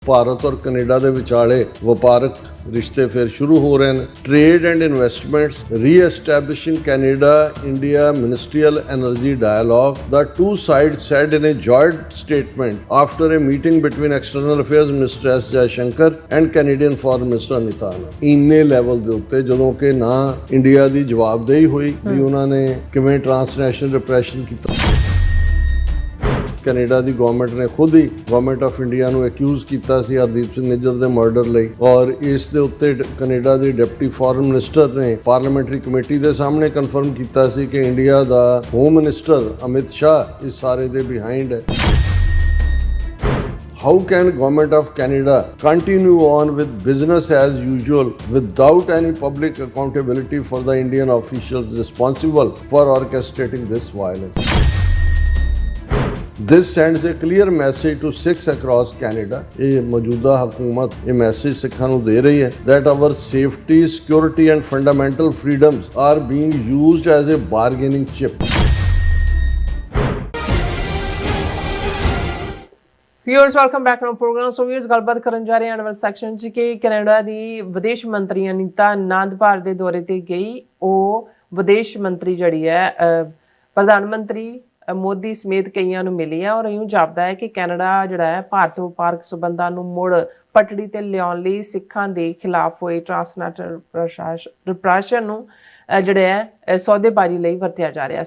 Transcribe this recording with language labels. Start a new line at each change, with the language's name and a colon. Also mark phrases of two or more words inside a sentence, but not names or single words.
Punjabi: ਭਾਰਤ ਔਰ ਕੈਨੇਡਾ ਦੇ ਵਿਚਾਲੇ ਵਪਾਰਕ ਰਿਸ਼ਤੇ ਫਿਰ ਸ਼ੁਰੂ ਹੋ ਰਹੇ ਨੇ।
English: trade and investments reestablishing Canada India ministerial energy dialogue, the two sides said in a joint statement after a meeting between External Affairs Minister S. Jaishankar and Canadian Foreign Minister Anita Anand।
Punjabi: ਇੰਨੇ ਲੈਵਲ ਦੇ ਉੱਤੇ ਜਦੋਂ ਕਿ ਨਾ ਇੰਡੀਆ ਦੀ ਜਵਾਬਦੇਹੀ ਹੋਈ ਵੀ ਉਹਨਾਂ ਨੇ ਕਿਵੇਂ
English: transnational repression
Punjabi: ਕੀਤਾ। ਕੈਨੇਡਾ ਦੀ ਗਵਰਨਮੈਂਟ ਨੇ ਖੁਦ ਹੀ
English: Government of India
Punjabi: ਨੂੰ ਅਕਿਊਜ਼ ਕੀਤਾ ਸੀ ਹਰਦੀਪ ਸਿੰਘ ਨਿੱਜਰ ਦੇ ਮਰਡਰ ਲਈ, ਔਰ ਇਸ ਦੇ ਉੱਤੇ ਕੈਨੇਡਾ ਦੀ
English: deputy foreign minister
Punjabi: ਨੇ
English: parliamentary committee
Punjabi: ਦੇ ਸਾਹਮਣੇ ਕਨਫਰਮ ਕੀਤਾ ਸੀ ਕਿ ਇੰਡੀਆ ਦਾ
English: home minister
Punjabi: ਅਮਿਤ ਸ਼ਾਹ ਇਸ ਸਾਰੇ ਦੇ ਬਿਹਾਈਂਡ ਹੈ।
English: How can Government of Canada continue on with business as usual without any public accountability for the Indian officials responsible for orchestrating this violence? This sends a clear message to Sikhs across Canada.
Punjabi: ਇਹ ਮੌਜੂਦਾ ਹਕੂਮਤ ਇਹ ਮੈਸੇਜ ਸਿੱਖਾਂ ਨੂੰ ਦੇ ਰਹੀ ਹੈ
English: that our safety, security and fundamental freedoms are being used as a bargaining chip. viewers welcome back to program.
Punjabi: ਸੋ ਵਿਊਅਰਸ ਗੱਲਬਾਤ ਕਰਨ ਜਾ ਰਹੇ ਹਾਂ ਅਨਵਰ ਸੈਕਸ਼ਨ 'ਚ ਕਿ ਕੈਨੇਡਾ ਦੀ ਵਿਦੇਸ਼ ਮੰਤਰੀ ਅਨੀਤਾ ਆਨੰਦ ਭਾਰਤ ਦੇ ਦੌਰੇ ਤੇ ਗਈ। ਉਹ ਵਿਦੇਸ਼ ਮੰਤਰੀ ਜਿਹੜੀ ਹੈ ਪ੍ਰਧਾਨ ਮੰਤਰੀ ਮੋਦੀ ਸਮੇਤ ਕਈਆਂ ਨੂੰ ਮਿਲੀ ਹੈ ਔਰ ਇਉਂ ਜਾਪਦਾ ਹੈ ਕਿ ਕੈਨੇਡਾ ਜਿਹੜਾ ਹੈ ਭਾਰਤ ਵਪਾਰਕ ਸਬੰਧਾਂ ਨੂੰ ਮੁੜ ਪਟੜੀ ਤੇ ਲਿਆਉਣ ਲਈ ਸਿੱਖਾਂ ਦੇ ਖਿਲਾਫ ਹੋਏ
English: transnational repression
Punjabi: ਨੂੰ ਜਿਹੜੇ ਹੈ ਸੌਦੇਬਾਜ਼ੀ ਲਈ ਵਰਤਿਆ ਜਾ ਰਿਹਾ।